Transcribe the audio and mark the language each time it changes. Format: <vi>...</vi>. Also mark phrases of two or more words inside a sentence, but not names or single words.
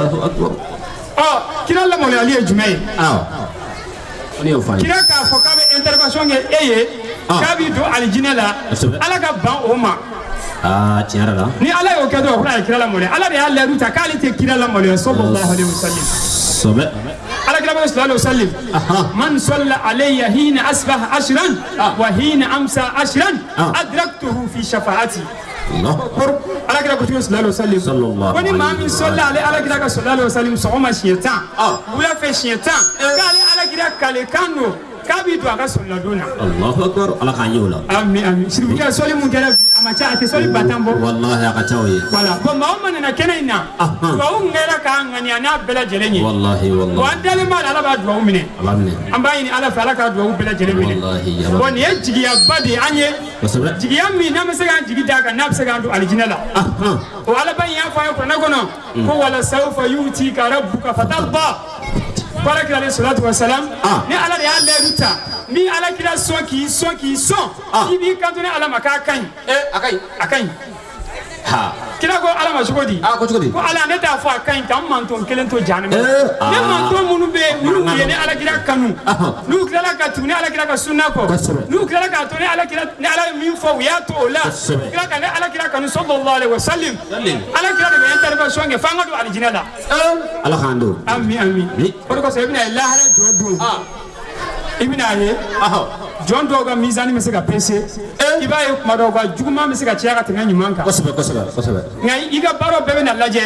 <bm>kira lamaloyali ye jumɛn ye kira k'a fɔ k'a bɛ intervention kɛ e ye k'a b'i don alijinɛ la ala ka ban o ma tiɲɛ yɛrɛ la ni ala y'o kɛ dɔrɔn o kɔrɔ a ye kira lamaloya ala de y'a layidu ta k'ale tɛ kira lamaloya</bm> <ar>صلى الله عليه وسلم</ar> <bm>ala kira bɛ</bm> <ar>صلى الله عليه وسلم من صلى علي حين أصبح عشرا وحين أمسى عشرا أدركته في شفاعتي</ar> <bm>ala kira ko</bm> <ar>صلى الله عليه وسلم</ar> <bm>ko ni maa min sɔlla ale ala kira ka</bm> <ar>صلى الله عليه وسلم</ar> <bm>sɔgɔma siɲɛ 10 wula fɛ siɲɛ 10 k'ale ala kira kale kan don k'a b'i don a ka sɔlila don na</bm> <ar>الله أكبر</ar> <bm>ala k'an ye o la amin amin siribukɛ sɔli mun kɛra bi a ma ca a tɛ sɔli ba tan bɔ wallahi a ka ca o ye voilà bon maa o maa nana kɛnɛ in na duwawu ŋɛra k'a ŋaniya n'a bɛɛ lajɛlen ye</bm> <ar>والله والله</ar> <bm>bon an dalen b'a la ala b'a duwawu minɛ an b'a ɲini ala fɛ ala k'a duwawu bɛɛ lajɛlen minɛ bon nin ye jigiyaba de an ye jigiya min n'an bɛ se k'an jigi d'a kan n'a bɛ se k'an don alijinɛ la o alaba in y'a fɔ an ye kuranɛ kɔnɔ ko</bm> <ar>ولسوف يعطيك ربك فترضى</ar> <bm>bara kira</bm> <ar>الصلاة والسلام</ar> <bm>ni ala de y'a layidu ta ni ala kira sɔn k'i sɔn k'i sɔn i b'i kanto ni ala ma k'a ka ɲi a ka ɲi kira ko ala ma cogo di ko ala ne t'a fɔ a ka ɲi k'an manton kelen to jahanama ne manton minnu bɛ yen n'u ye ni ala kira kanu n'u tilala ka tugu ni ala kira ka sunna kɔ n'u tilala k'a to ni ala ye min fɔ u y'a to o la kira ka ne ala kira kanu</bm> <ar>صلى الله عليه وسلم</ar> <bm>ala kira de bɛ intervention kɛ f'an ka don alijinɛ la ala k'an don amin amin o de kosɔn i bɛna ye lahara jɔ don i bɛna ye jɔn dɔw ka mizani bɛ se ka pese i b'a ye kuma dɔw ka juguman bɛ se ka caya ka tɛmɛ ɲuman kan kosɛbɛ nka i ka baaraw bɛɛ bɛ na lajɛ</bm>